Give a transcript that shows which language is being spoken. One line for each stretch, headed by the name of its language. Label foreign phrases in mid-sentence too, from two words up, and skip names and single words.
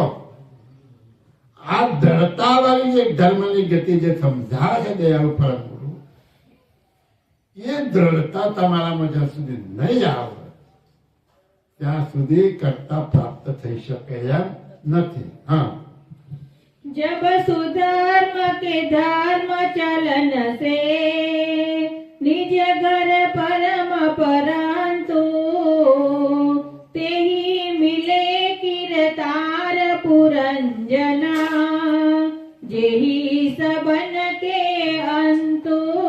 Gujarati: આ દ્રઢતા વાળી જે ધર્મની ગતિ જે સમજાવે છે દયાળુ પરમ ગુરુ, એ દ્રઢતા તમારામાં જ્યાં સુધી નહીં આવે ત્યાં સુધી કરતા પ્રાપ્ત થઈ શકે એમ નથી. હા,
Hindi: जब सुधर्म के धर्म चलन से निज घर परम परंतु ते ही मिले कीरतार पुरंजना जेहि सबन के अंतु.